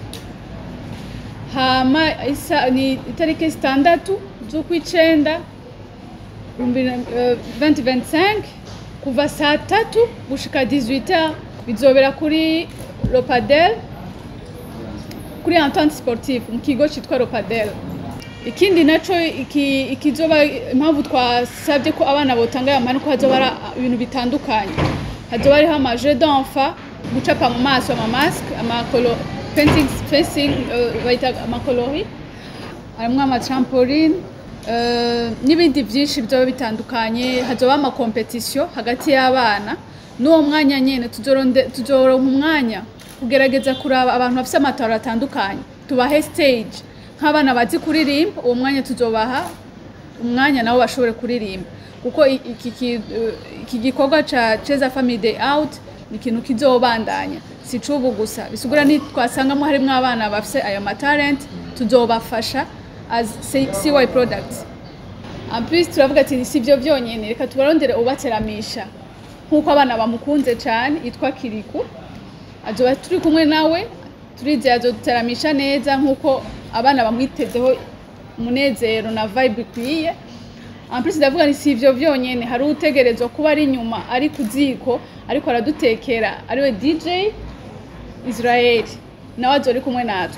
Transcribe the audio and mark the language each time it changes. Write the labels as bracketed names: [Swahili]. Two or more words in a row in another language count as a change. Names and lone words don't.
[Rundi] Hama isa ni itariki 6 z'ukw'icenda 2025 kuva saa 3 gushika 18h bizobera kuri Lopadel kuri Entente Sportive mu kigo cyitwa Lopadel. Ikindi naco ikizoba impamvu twasabye ko abana botanga amana ko hazoba ibintu bitandukanye. Hazoba ari ama [French] jeux d'enfants [Rundi] gucapa mu maso ama masque ama [English] painting facing [Rundi] baita ama coloris arimwe ama trampoline n'ibindi byinshi byo bitandukanye. Hazoba ama competition hagati y'abana n'uwo mwanya nyene tuzoronka umwanya kugerageza kuraba abantu bafite amatara atandukanye tubahe stage nk'abana bazi kuririmba. Uwo mwanya tuzobaha umwanya nabo bashobore kuririmba kuko iki gikorwa ca Cheza Family Day Out ni ikintu kizobandanya si cubu gusa bisigura ni twasangamo harimo abana bafite ayo talent tuzobafasha as CY Products. [French] En plus [Rundi] turavuga ati si byo byonyene reka tubarondere ubateramisha nkuko abana bamukunze cyane yitwa Kiriku azoba turi kumwe nawe turizeye azoteramisha neza nkuko abana bamwitezeho umunezero na vibe ikwiye. [French] En plus [Rundi] ndavuga ni si byo byonyene hari utegerezwa kuba ari nyuma ari kuziko ariko aradutekera ariwe DJ Israel nawe azori kumwe natwe.